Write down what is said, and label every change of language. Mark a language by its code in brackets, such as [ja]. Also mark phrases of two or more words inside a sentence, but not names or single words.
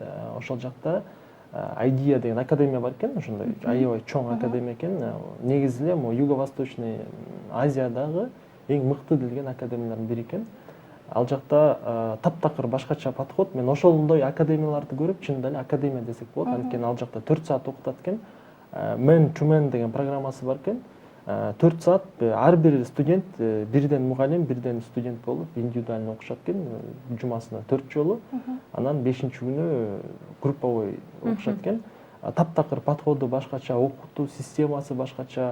[ky] Ошол жакта IDEA деген академия бар экен, ошондой аябай чоң академия экен. Негизи эле Юго-Восточный Азиядагы эң мыкты делген академиялардын бири экен. Ал жакта таптакыр башкача подход. Мен ошондой академияларды көрүп, чынында эле академия десек болот. Анткени ал жакта 4 саат окутат экен. Man to Man деген программасы бар экен. 4 саат ар бир студент бирден мугалим, бирден студент болуп, индивидуально окушат экен, жумасына 4 жолу. Анан 5-күнү групповой окушат экен. Таптакыр подходу башкача, окутуу системасы башкача.